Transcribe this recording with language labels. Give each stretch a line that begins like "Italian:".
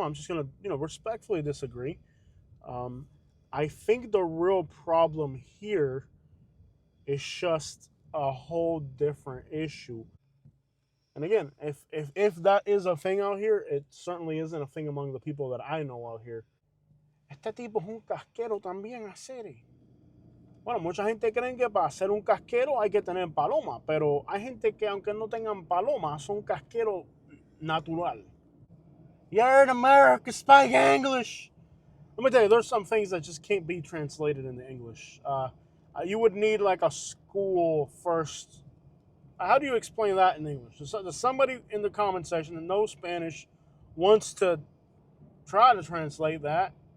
English: I'm just going to, respectfully disagree. I think the real problem here is just a whole different issue. And again, if that is a thing out here, it certainly isn't a thing among the people that I know out here.
Spanish: Este tipo es un casquero también, hacer. Bueno, mucha gente cree que para ser un casquero hay que tener paloma, pero hay gente que aunque no tengan paloma, son casquero natural.
English: You're in America, speak English. Let me tell you, there's some things that just can't be translated into English. You would need like a school first. How do you explain that in English? Does somebody in the comment section that knows Spanish wants to try to translate that?